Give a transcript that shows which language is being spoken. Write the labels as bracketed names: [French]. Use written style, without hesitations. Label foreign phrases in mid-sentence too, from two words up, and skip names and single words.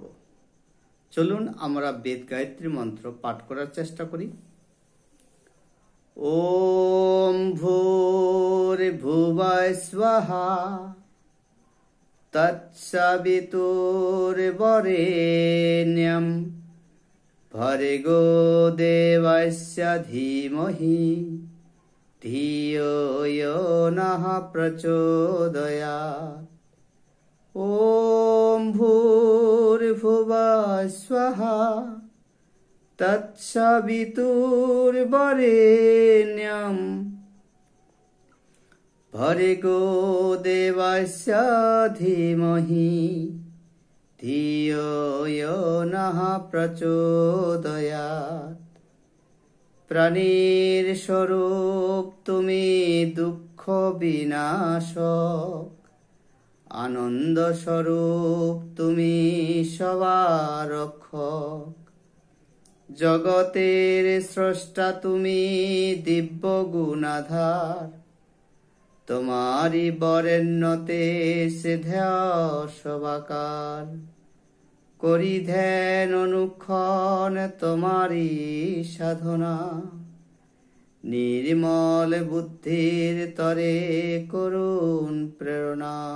[Bangla] চলুন আমরা বেদ গায়ত্রী মন্ত্র পাঠ করার চেষ্টা করি। [Sanskrit] ওম ভূর্ভুবঃ স্বাহা তৎসবিতুর্বরেণ্যং ভর্গো দেবস্য ধীমহি ধিয়ো यो नः प्रचोदयात्। ॐ भूर्भुवः स्वः तत्सवितुर्वरेण्यं भर्गो देवस्य धीमहि धियो यो नः प्रचोदयात्। [Bangla] প্রাণীর স্বরূপ তুমি দুঃখ বিনাশক, আনন্দ স্বরূপ তুমি সবার রক্ষক, জগতের স্রষ্টা তুমি দিব্য গুণাধার, তোমারি বরেণ্যতে সিদ্ধেয় সবাকার, করি ধ্যান অনুক্ষণ তোমারি সাধনা, নির্মল বুদ্ধির তরে করুণ প্রেরণা।